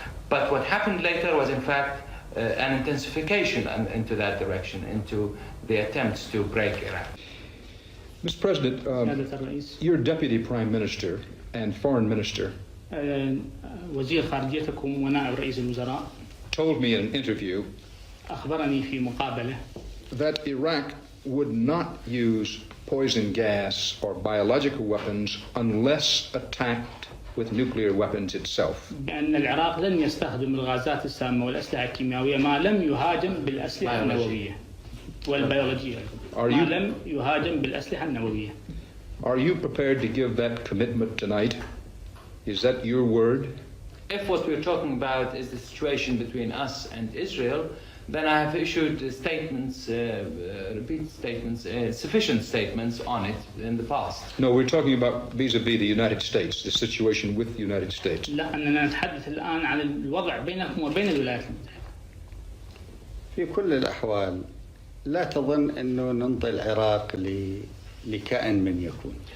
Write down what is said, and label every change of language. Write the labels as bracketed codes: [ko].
[en] But what happened later was in fact an intensification into that direction, into the attempts to break Iraq. Mr. President, your Deputy Prime Minister and Foreign Minister [ar] وزير خارجيتكم ونائب رئيس الوزراء [en] told me in an interview [ar] أخبرني في مقابلة [en] that Iraq would not use poison gas or biological weapons unless attacked with nuclear weapons itself. [ar] بأن العراق لن يستخدم الغازات السامة والأسلحة الكيميائية ما لم يهاجم بالأسلحة النووية والبيولوجية. ما لم يهاجم بالأسلحة النووية. [en] Are you prepared to give that commitment tonight? Is that your word? If what we're talking about is the situation between us and Israel, then I have issued statements, repeat statements, sufficient statements on it in the past. No, we're talking about vis-a-vis the United States, the situation with the United States. [ar] لا أننا نتحدث الآن عن الوضع بينكم وبين الولايات المتحدة. في كل الأحوال لا تظن أنه ننطي العراق لكائن من يكون.